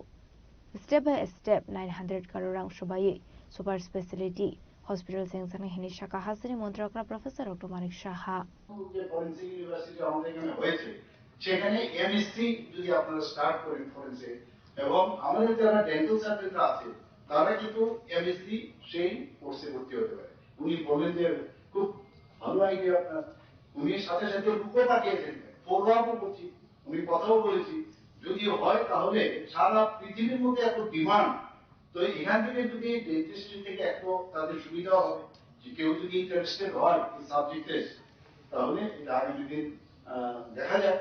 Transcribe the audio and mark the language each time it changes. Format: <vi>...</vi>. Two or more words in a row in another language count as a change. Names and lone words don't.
<trp>Step by step 900 karorang shobai</trp> <en>super specialty hospital</en> <trp>sengsang hini shaka hasini montrakra professor Dr. Manik Shaha.</trp> <bn>যে</bn> <en>forensic university</en> <bn>আমাদের এখানে হয়েছে সেখানে এমএসসি যদি আপনারা স্টার্ট করেন ফরেনসিক এবং আমাদের যারা</bn> <en>dental surgeonra</en> <bn>আছে তারা কিন্তু এমএসসি সেই কোর্সে ভর্তি হতে পারে। উনি বলেন যে খুব ভালো আইডিয়া আপনার, উনি সাথে সাথে রূপও পাঠিয়েছেন, ফলো আপও করছি, উনি কথাও বলেছি যদি হয় তাহলে সারা পৃথিবীর মধ্যে এত ডিমান্ড, তো এখান থেকে যদি ডেন্টিস্ট্রি থেকে এত তাদের সুবিধা হবে যে কেউ যদি ইন্টারেস্টেড হয় এই সাবজেক্টে তাহলে এটা আগামী দিন দেখা যায়।</bn>